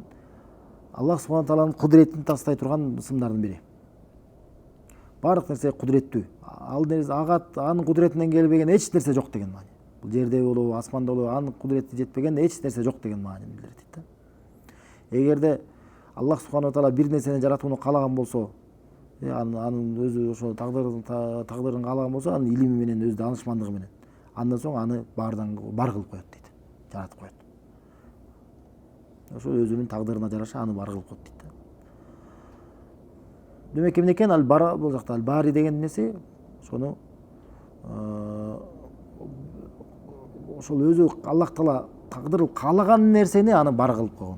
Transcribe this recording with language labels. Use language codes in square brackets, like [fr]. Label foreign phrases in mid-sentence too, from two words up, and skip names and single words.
[ky] Аллах субхана тааlanын кудуретин тастай турган ысымдардын бири. барлык нерсе кудуреттүү. Ал нерсе анын кудуретинен келбеген эч нерсе жок деген маани. Бул жерде болобу, асманда болобу, анын кудурети жетпеген эч нерсе жок деген маанини билдирет да. Эгерде Аллах [ar] سبحانه وتعالى [ky] бир нерсени жаратууну каалаган болсо, анын өзү ошо тагдырын каалаган болсо, анын илими менен, өз даанышмандыгы менен, андан соң аны баардан бар кылып коет дейт. Жаратып коет. Ошо өзүнүн тагдырына жараша аны бар кылып коет дейт. Демек эмне экен ал-бара, бул жакта ал-бари деген нерсе ошону ошол өзү Аллах таала тагдыр каалаган нерсени аны бар кылып койгон.